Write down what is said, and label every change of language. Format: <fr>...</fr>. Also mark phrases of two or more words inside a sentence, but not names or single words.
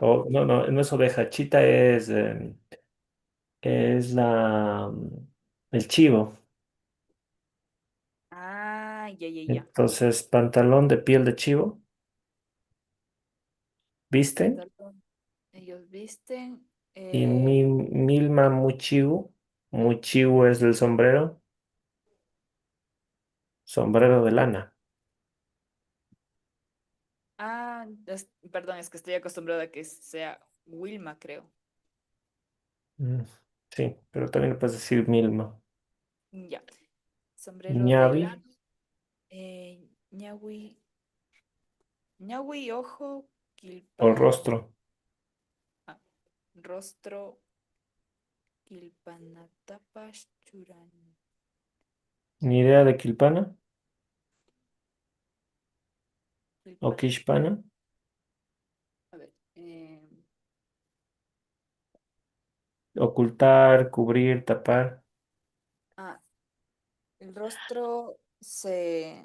<es>O, no, no, no es oveja. Chita es el chivo. ya, ya, ya. Entonces, pantalón de piel de chivo, visten. Pantalón. Ellos visten. Y eh,</es> <qu>milma muchiu.</qu> <es>Muchiu es del sombrero. Sombrero de lana. perdón, es que estoy acostumbrada a que sea Wilma, creo. Mm, sí, pero también le puedes decir milma. Ya. Sombrero de Ñavi lana. Ñawi. Ñawi, ojo, o quilpan. rostro. ah, Rostro,</es> <qu>quilpanatapas, churan.</qu> <es>Ni idea de quilpana o Quilpan. quishpana. A ver. Ocultar, cubrir, tapar. Ah, el rostro se...</es>